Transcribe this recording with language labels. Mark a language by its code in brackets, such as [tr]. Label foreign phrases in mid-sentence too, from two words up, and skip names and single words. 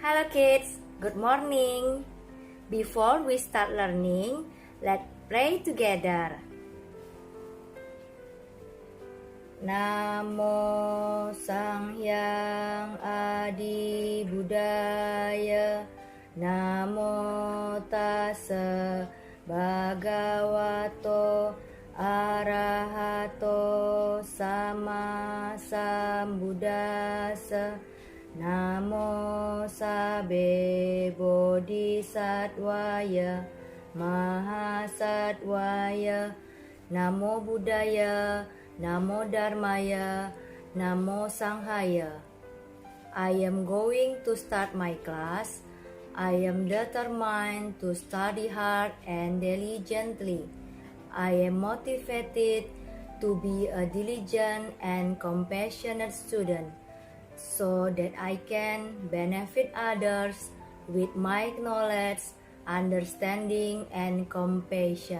[en] kids, good morning. Before we start learning, let's pray together. [kaw] Namo Sang Hyang Adi Buddhaya. [pi] Namo Tassa Bhagavato Arahato Sama Sambuddhassa. [sa] Namo Sabbe Bodhisattvaya Mahasattvaya. Namo Buddhaya, Namo Dharmaya, Namo Sanghaya. [en] I am going to start my class. I am determined to study hard and diligently. I am motivated to be a diligent and compassionate student, so that I can benefit others with my knowledge, understanding, and compassion.